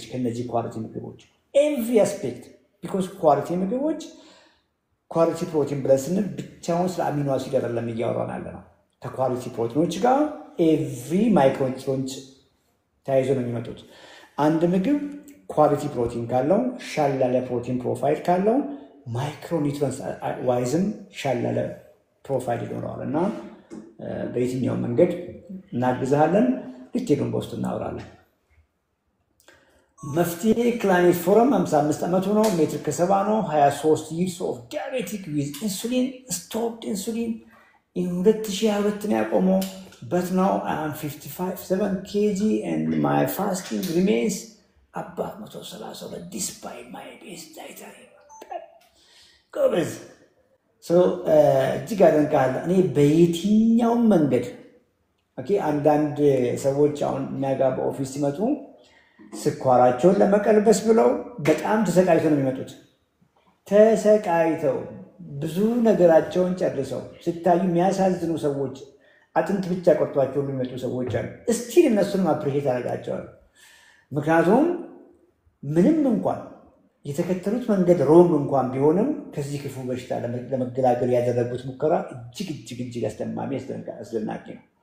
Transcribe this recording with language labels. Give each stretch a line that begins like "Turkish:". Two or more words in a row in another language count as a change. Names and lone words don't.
Amharic: ከነዚህ ኳሊቲ ምግቦች
English: every aspect።
Amharic: ቢኮዝ ኳሊቲ ምግቦች
English: quality protein
Amharic: ብለን ስንል ብቻውን ስለ አሚኖ አሲድ አይደለም እያወራን ያለ ነው። ከኳሊቲ ፕሮቲኖች ጋር
English: every micronutrient
Amharic: ተያይዞ ነው የሚመጡት። አንድ ምግብ
English: quality protein
Amharic: ካለው ሻል ያለ ፕሮቲን ፕሮፋይል ካለው ማይክሮኒውትሪየንትስ ዋይዝም ሻል ያለ ፕሮፋይል ይኖረዋል እና በየትኛው መንገድ እናግዝሃለን። ዲቴሉን በውስጥ እናወራለን። መፍትሄ ክላኔት ፎረም 55 ዓመቱ ነው። ሜትር ከ70 ነው።
English: 23 years of diabetic with insulin stopped insulin in 2022
Amharic: ነው ያቆመው።
English: but now I am 57 kg and my fasting remains above 130 despite my best dietary ጎበዝ
Amharic: እጅግ አደንቃለሁ። እኔ በየትኛውም መንገድ አንዳንድ ሰዎች አሁን እኛ ጋር በኦፊስ ሲመጡ ስኳራቸውን ለመቀልበስ ብለው በጣም ተሰቃይተው ነው የሚመጡት። ተሰቃይተው ብዙ ነገራቸውን ጨርሰው ሲታዩ የሚያሳዝኑ ሰዎች፣ አጥንት ብቻ ቆርጧቸው የሚመጡ ሰዎች አሉ። እስቲል እነሱንም አፕሪሼት አደርጋቸዋለሁ። ምክንያቱም ምንም እንኳን የተከተሉት መንገድ ሮንግ እንኳን ቢሆንም ከዚህ ክፉ በሽታ ለመገላገል ያደረጉት ሙከራ እጅግ አስደማሚ አስደናቂ ነው።